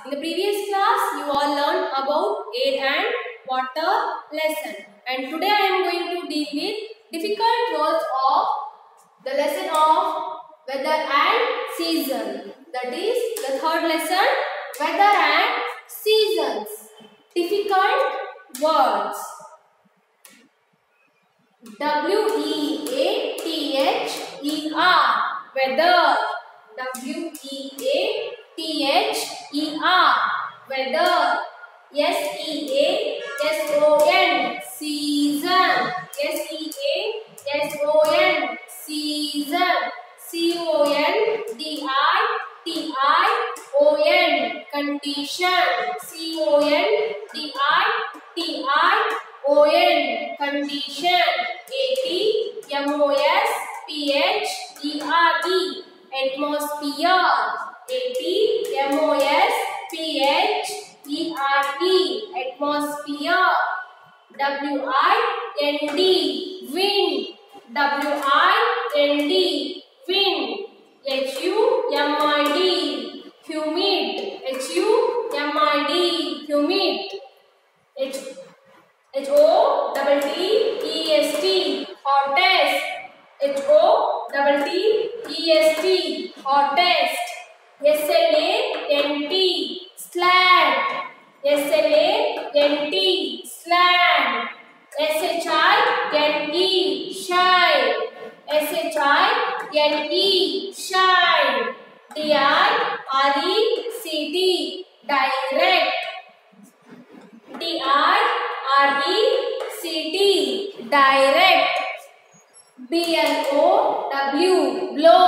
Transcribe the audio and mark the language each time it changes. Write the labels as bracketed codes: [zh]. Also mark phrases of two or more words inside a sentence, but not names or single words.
[en] In the previous class, you all learned about air and water lesson, and today I am going to deal with difficult words of the lesson of weather and season. That is the third lesson, weather and seasons. Difficult words. W-E-A-T-H-E-R, weather. W-E-A-T-H-E-R, weather. S-E-A-S-O-N, season. S-E-A-S-O-N, season. C-O-N-D-I-T-I-O-N, condition. C-O-N-D-I-T-I-O-N, condition. A-T-M-O-S-P-H-E-R-E, atmosphere. A-T-M-O-S-P-H-E-R-E, atmosphere. W-I-N-D, wind. W-I-N-D, wind. H-U-M-I-D, humid. H-U-M-I-D, humid. H-O-T-T-E-S-T, hottest. H-O-T-T-E-S-T, hottest. S-L-A-N-T, slant. S-L-A-N-T, slant. S-H-I-N-E, shine. S-H-I-N-E, shine. D-I-R-E-C-T, direct. D-I-R-E-C-T, direct. B-L-O-W, blow.